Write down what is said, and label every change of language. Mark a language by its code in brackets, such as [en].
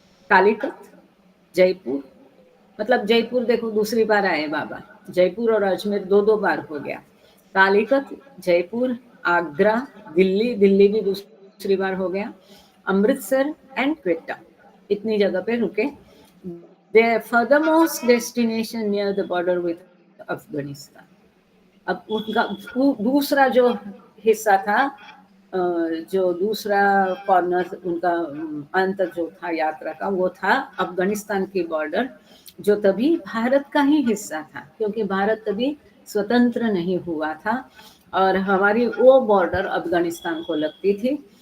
[hi] कालीकट, जयपुर, मतलब जयपुर देखो दूसरी बार आए बाबा, जयपुर और अजमेर 2-2 बार हो गया। कालीकत, जयपुर, आगरा, दिल्ली, दिल्ली भी दूसरी बार हो गया, अमृतसर एंड क्वेटा, इतनी जगह पे रुके। [en] Their furthermost destination near the border with Afghanistan. [hi] अब उनका दूसरा जो हिस्सा था, जो दूसरा कॉर्नर उनका अंत जो था यात्रा का, वो था अफगानिस्तान की बॉर्डर, जो तभी भारत का ही हिस्सा था, क्योंकि भारत तभी स्वतंत्र नहीं हुआ था और हमारी वो बॉर्डर अफगानिस्तान को लगती थी।